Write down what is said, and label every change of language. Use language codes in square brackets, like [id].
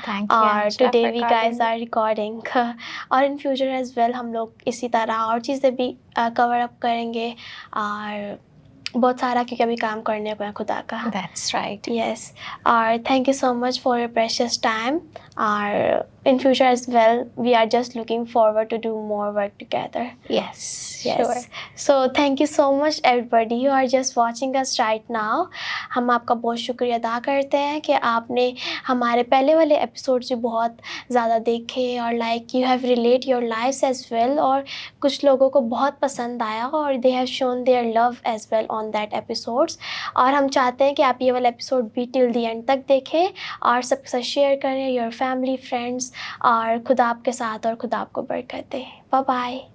[ur] اور [en] today we guys are recording, [ur] اور in future as well ہم لوگ اسی طرح اور چیزیں بھی کور اپ کریں گے, اور بہت سارا کیونکہ ابھی کام کرنے کو ہے خدا کا. [en] That's right. Yes, اور thank you so much for your precious time. اور in future as well, we are just looking forward to do more work together. Yes, sure. So thank you so much everybody who are just watching us right now. [ur] ہم آپ کا بہت شکریہ ادا کرتے ہیں کہ آپ نے ہمارے پہلے والے ایپیسوڈ سے بہت زیادہ دیکھے, اور [en] like you have relate your lives as well, [ur] اور کچھ لوگوں کو بہت پسند آیا اور [en] They have shown their love as well on that episodes. [ur] اور ہم چاہتے ہیں کہ آپ یہ والا ایپیسوڈ بھی ٹل دی اینڈ تک دیکھیں اور سب کے ساتھ شیئر کریں, یور فیملی, فرینڈس, اور خدا آپ کے ساتھ اور خدا آپ کو برکت دے. Bye bye.